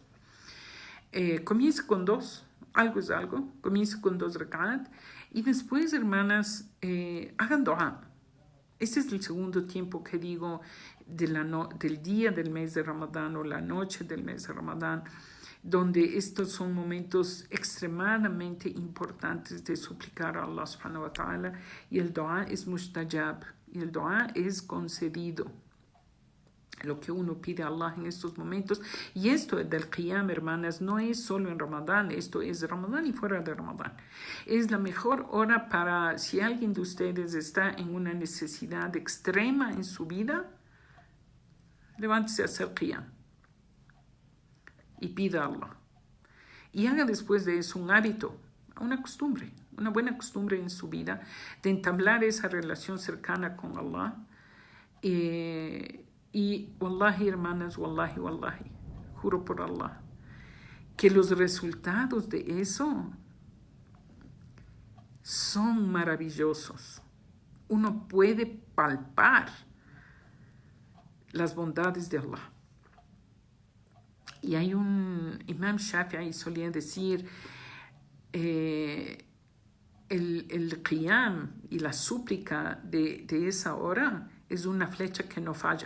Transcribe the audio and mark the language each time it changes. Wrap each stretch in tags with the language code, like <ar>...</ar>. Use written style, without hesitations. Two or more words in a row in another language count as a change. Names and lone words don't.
<es>Comience con 2, algo es algo, comience con 2 rak'at, y después, hermanas, hagan dua. Este es el segundo tiempo que digo del día del mes de Ramadán o la noche del mes de Ramadán, donde estos son momentos extremadamente importantes de suplicar a Allah</es> <ar>سبحانه وتعالى,</ar> <es>y el dua es mustajab, y el dua es concedido. Lo que uno pide a Allah en estos momentos, y esto del qiyam, hermanas, no es solo en Ramadán, esto es de Ramadán y fuera de Ramadán. Es la mejor hora para, si alguien de ustedes está en una necesidad extrema en su vida, levántese a hacer qiyam y pida a Allah. Y haga después de eso un hábito, una costumbre, una buena costumbre en su vida, de entablar esa relación cercana con Allah. Y wallahi, hermanas,</es> <ar>والله، والله,</ar> <es>juro por Allah, que los resultados de eso son maravillosos. Uno puede palpar las bondades de Allah. Y hay un Imam Shafi'i solía decir, el qiyam y la súplica de esa hora es una flecha que no falla.</es>